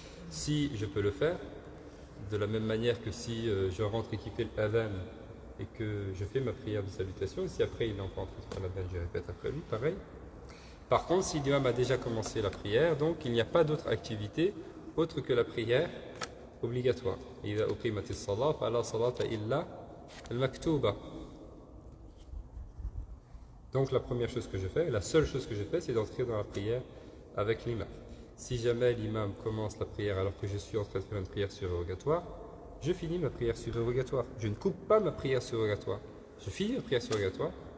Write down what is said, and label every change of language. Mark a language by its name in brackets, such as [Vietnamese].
[French] Si je peux le faire, de la même manière que si je rentre et qu'il fait l'adhan et que je fais ma prière de salutation, si après il est encore en train de faire l'adhan, je répète après lui, pareil. Par contre, si l'imam a déjà commencé la prière, donc il n'y a pas d'autre activité autre que la prière obligatoire. [Arabic] إذا أقيمت الصلاة فلا صلاة إلا المكتوبة. [French] Donc la première chose que je fais, la seule chose que je fais, c'est d'entrer dans la prière avec l'imam. Si jamais l'imam commence la prière alors que je suis en train de faire une prière surrogatoire, je finis ma prière surrogatoire. Je ne coupe pas ma prière surrogatoire. Je finis ma prière surrogatoire.